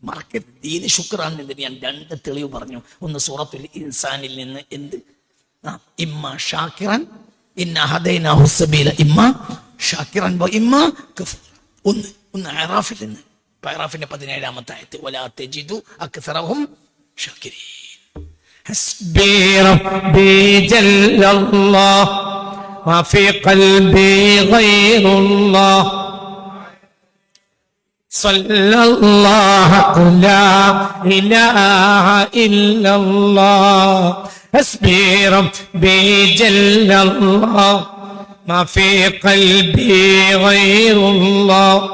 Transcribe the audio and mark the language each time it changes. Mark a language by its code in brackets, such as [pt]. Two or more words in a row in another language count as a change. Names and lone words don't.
[ml] മറക്കരുത്. ദീന് ശുക്രാണെന്ന് ഞാൻ 2 തെളിവ് പറഞ്ഞു. ഒന്ന് സൂറത്തുൽ ഇൻസാനിൽ നിന്ന് എന്ത് [ar] إما شاكرا إنا هديناه سبيلا إما شاكرا وإما كفورا. [ml] ഒന്ന് അറാഫിൽ നിന്ന്, അറാഫിന്റെ 17-ാമത്തെ ആയത്ത് [ar] ولا تجد أكثرهم شاكرين. حسبي ربي جل الله ما في قلبي غير الله صلى الله لا إله إلا الله حسبي ربي جل الله ما في قلبي غير الله